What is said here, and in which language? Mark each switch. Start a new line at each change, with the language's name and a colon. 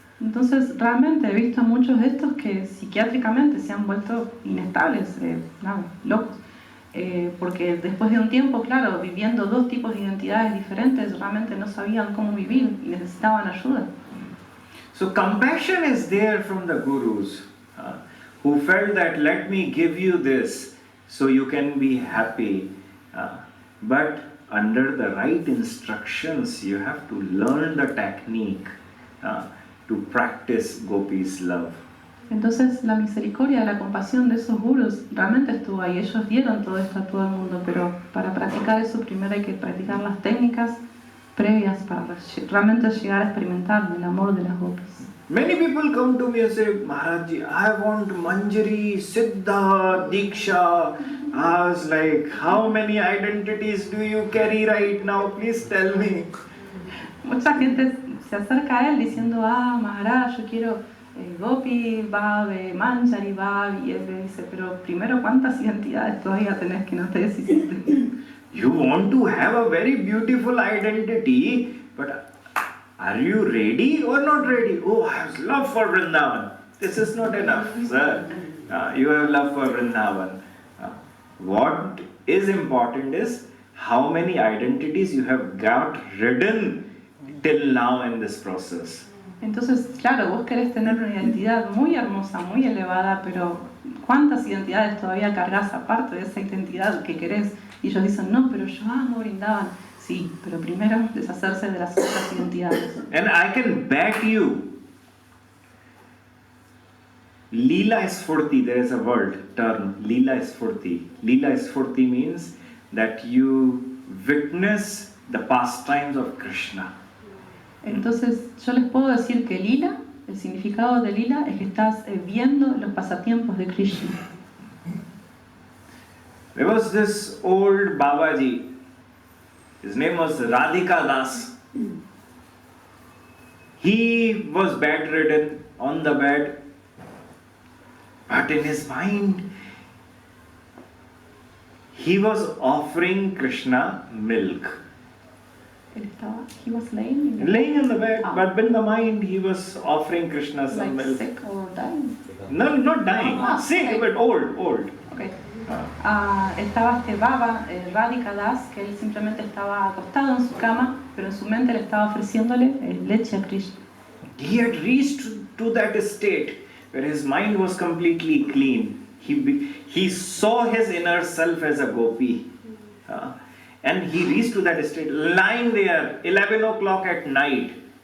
Spanish: Entonces realmente he visto a muchos de estos que psiquiátricamente se han vuelto inestables, locos. Porque después de un tiempo, claro, viviendo dos tipos de identidades diferentes, realmente no sabían cómo vivir y necesitaban ayuda.
English: So compassion is there from the gurus who felt that let me give you this so you can be happy. But under the right instructions, you have to learn the technique to practice Gopi's love.
Spanish: Entonces la misericordia, la compasión de esos gurus realmente estuvo ahí. Ellos dieron todo esto a todo el mundo, pero para practicar eso primero hay que practicar las técnicas previas para realmente llegar a experimentar el amor de las gopis.
English: Many people come to me and say, Maharajji, I want Manjari, Siddha, Diksha. I was like, how many identities do you carry right now? Please tell me.
Spanish: Mucha gente se acerca a él diciendo, Maharaj, yo quiero Gopi, Bhav, Manjari, Bhav, y él le dice, pero primero, ¿cuántas identidades todavía tenés que no te deshiciste?
English: You want to have a very beautiful identity, but are you ready or not ready? Oh, I have love for Vrindavan. This is not enough, sir. You have love for Vrindavan. What is important is how many identities you have got ridden till now in this process.
Spanish: Entonces, claro, vos querés tener una identidad muy hermosa, muy elevada, pero ¿cuántas identidades todavía cargas aparte de esa identidad que querés? Y ellos dicen, no, pero yo amo Vrindavan. Sí, pero primero deshacerse de las otras identidades.
English: And I can bet you, Leela Sfurti, there is a term, Leela Sfurti. Leela Sfurti means that you witness the pastimes of Krishna.
Spanish: Entonces, yo les puedo decir que lila, el significado de lila es que estás viendo los pasatiempos de Krishna.
English: There was this old Babaji, his name was Radhika Das. He was bedridden on the bed, but in his mind, he was offering Krishna milk. He was laying Laying on the bed, but in the mind he was offering Krishna some like milk. sick or dying? No, not dying. Sick, okay. but old. Okay.
Spanish: Estaba este Baba, Radhika Das, que él simplemente estaba acostado en su cama, pero en su mente le estaba ofreciéndole leche a Krishna.
English: He had reached to that state where his mind was completely clean. He saw his inner self as a gopi. And he reached to that state, lying there, 11 o'clock at night.